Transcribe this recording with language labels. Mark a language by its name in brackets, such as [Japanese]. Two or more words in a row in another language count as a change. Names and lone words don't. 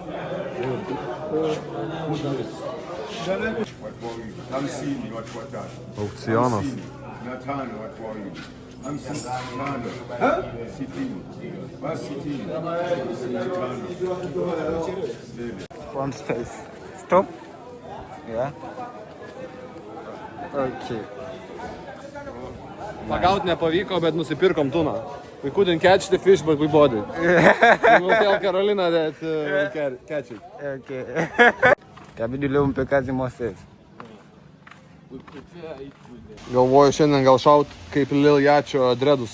[English] I'm seeing what that. [Lithuanian] Aukcionas. [English] Natano, what for you? I'm seeing Natano. Sitting. What's sitting? Front space. Stop. Yeah. Okay. [Lithuanian] Pagaut nepavyko, bet nusipirkom tuną. [English] We couldn't catch the fish, but we bought it. We will tell Carolina that we'll catch it. Okay. [Swahili] Kabidi leo mpe kazi Moses. [Lithuanian] Galvoju šiandien gal šaut kaip Lil Jačio dredus.